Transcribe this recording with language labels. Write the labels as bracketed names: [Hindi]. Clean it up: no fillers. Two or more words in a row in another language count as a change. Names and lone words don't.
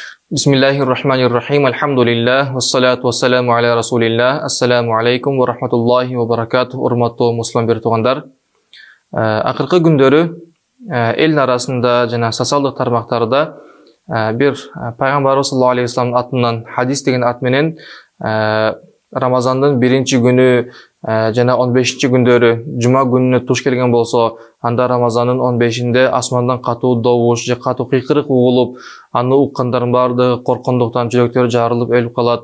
[Arabic] بسم الله الرحمن الرحيم. Алхамдулиллах. والصلاة والسلام على رسول الله. السلام عليكم ورحمة الله وبركاته. [Kyrgyz] Урматтуу муслим бир туугандар. Акыркы күндөрү эл арасында жана социалдык тармактарда бир пайгамбарыбыз [Arabic] صلى الله عليه وسلم [Kyrgyz] атынан хадис деген ат менен Рамазандын биринчи күнү жана 15-чи күндөрү жума күнүнө туш келген болсо, анда Рамазандын 15-inde Асмандан катуу добуш же катуу кыйкырык угулуп, аны уккандардын баардыгы коркондуктан жүрөктөрү жарылып өлүп калат.